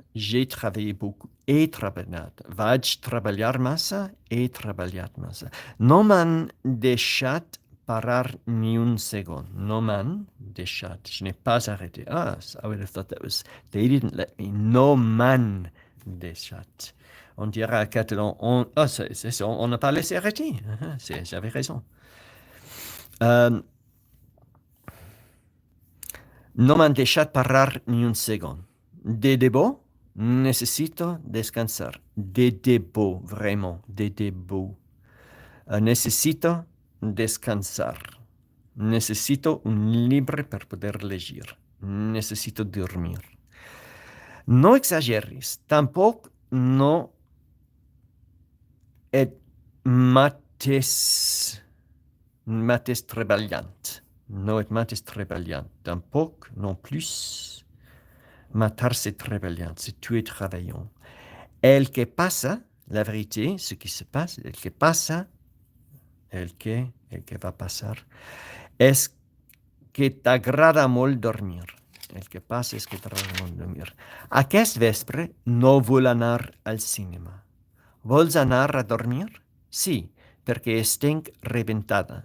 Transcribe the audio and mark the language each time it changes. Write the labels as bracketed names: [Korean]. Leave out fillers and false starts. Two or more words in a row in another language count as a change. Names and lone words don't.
[French] J'ai travaillé beaucoup. [Catalan] He treballat. Vaig treballar massa. He treballat massa. No m'han deixat parar ni un segon. No m'han deixat. [French] Je n'ai pas arrêté. [English] Ah, I would have thought that was, they didn't let me. [Catalan] No m'han deixat. [French] On dira à catalan, on n'a pas laissé arrêter. J'avais raison. [Catalan] No m'han deixat parar ni un segon. De debò, necessito descansar. De debò, vraiment, de debò. Necessito descansar. Necessito un libro per poder legir. Necessito dormir. No exageris, tampoc no et mates treballant. No et mates treballant. Tampoc, [French] non plus, [Catalan] matar-se treballant, [French] c'est tuer travaillant. [Catalan] El que passa, [French] la vérité, ce qui se passe, [Catalan] el que passa, el que va passar, és que t'agrada molt dormir. El que passa és que t'agrada molt dormir. Aquest vespre no vull anar al cinema. Vols anar a dormir? Sí, perquè estic rebentada.